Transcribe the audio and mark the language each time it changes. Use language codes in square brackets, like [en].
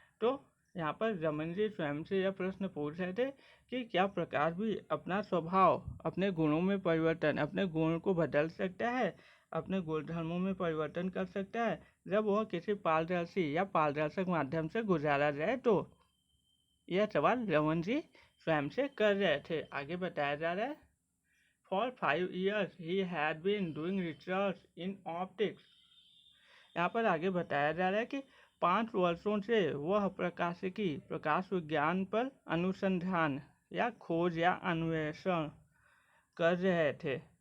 [hi] तो यहाँ पर रमन जी स्वयं से यह प्रश्न पूछ रहे थे कि क्या प्रकाश भी अपना स्वभाव, अपने गुणों में परिवर्तन, अपने गुण को बदल सकता है, अपने गुणधर्मों में परिवर्तन कर सकता है जब वह किसी पारदर्शी या पारदर्शक माध्यम से गुजारा जाए। तो यह सवाल रमन जी स्वयं से कर रहे थे। आगे बताया जा रहा है, [en] For 5 years he had been doing research in optics. [hi] यहाँ पर आगे बताया जा रहा है कि 5 वर्षों से वह प्रकाश विज्ञान पर अनुसंधान या खोज या अन्वेषण कर रहे थे।